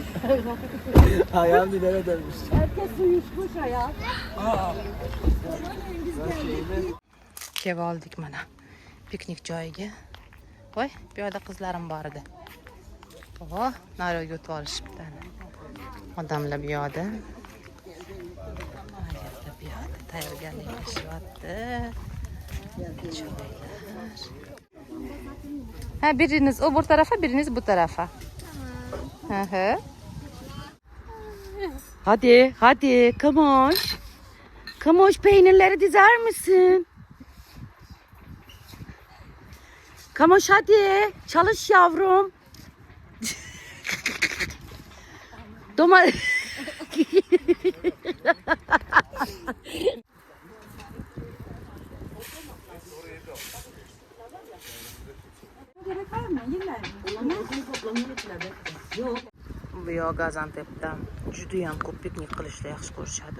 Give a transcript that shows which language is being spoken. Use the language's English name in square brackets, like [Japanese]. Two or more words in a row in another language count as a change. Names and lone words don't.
[Turkish] Ayağım dilere dönmüş. [Uzbek] Kelib oldik mana piknik joyiga. Voy, bu yerda qizlarim bor edi. Oh, nariyoqqa o'tib olishibdi. Odamlar bu yoqda. Bu yoqda tayyorgarliklashyapti. [Turkish] Ha, biriniz o bu tarafa, biriniz bu tarafa. Hı hı. Hadi, hadi, Kamoş. Kamoş, peynirleri dizer misin? Kamoş hadi, çalış yavrum. Doma... [Uzbek] Bu yoq Gaziantep'da judayam ko'p piknik qilishni yaxshi ko'rishadi.